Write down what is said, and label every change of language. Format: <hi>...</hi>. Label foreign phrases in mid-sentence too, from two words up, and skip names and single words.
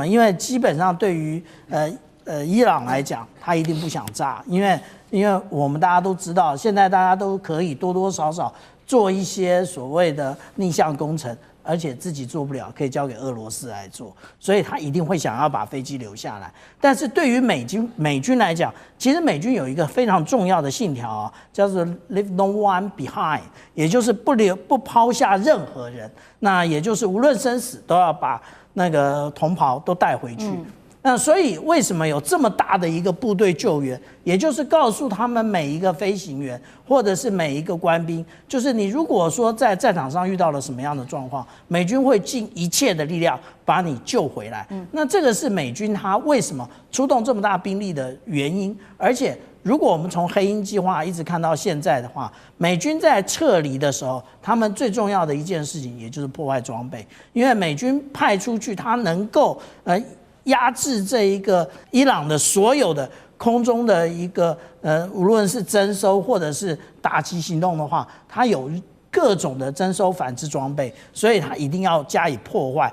<zh>因為基本上對於伊朗來講，他一定不想炸，因為我們大家都知道，現在大家都可以多多少少做一些所謂的逆向工程。而且自己做不了，可以交給俄羅斯來做，所以他一定會想要把飛機留下来。但是对於美軍來講，其實美軍有一個非常重要的信條啊，叫做</zh> <en>Leave no one behind，</en> <zh>也就是不拋下任何人。那也就是無論生死都要把那個同袍都帶回去。那所以為什麼有這麼大的一個部隊救援？也就是告訴他們每一個飛行員或者是每一個官兵，就是你如果說在戰場上遇到了什麼樣的狀況，美軍會盡一切的力量把你救回來。那這個是美軍他為什麼出動這麼大兵力的原因。而且如果我們從黑鷹計劃一直看到現在的話，美軍在撤離的時候，他們最重要的一件事情也就是破壞裝備，因為美軍派出去，他能夠壓制這一個伊朗的所有的空中的一個無論是徵收或者是打擊行動的話，它有各種的徵收反制裝備，所以它一定要加以破壞。</zh>